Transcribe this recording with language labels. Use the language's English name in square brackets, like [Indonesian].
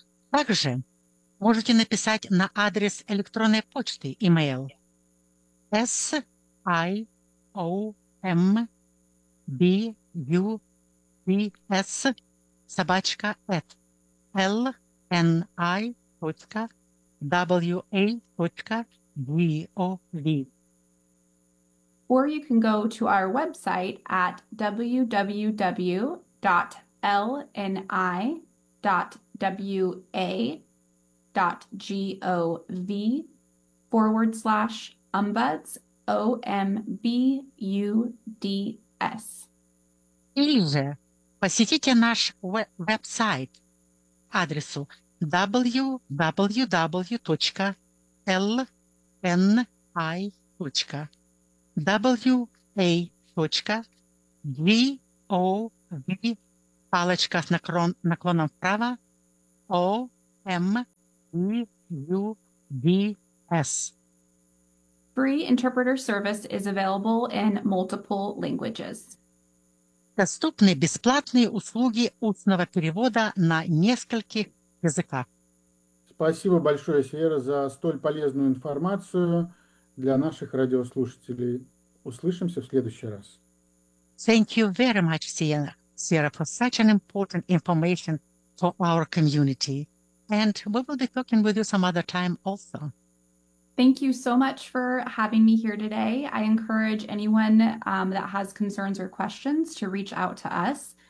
[Russian] Также можете написать на адрес электронной почты email siombuds@lni.wa.gov. [English] Or you can go to our website at www.lni.wa.gov/ombuds, OMBUDS. [Russian] Или же посетите наш веб-сайт адресу www.lni.wa.gov. палочка с наклоном вправо. OMEUVS. [English] Free interpreter service is available in multiple languages. [Russian] Доступны бесплатные услуги устного перевода на нескольких языках. Спасибо большое, Сьерра, за столь полезную информацию для наших радиослушателей. Услышимся в следующий раз. [English] Thank you very much, Sierra, for such an important information for our community. And we will be talking with you some other time also. Thank you so much for having me here today. I encourage anyone that has concerns or questions to reach out to us.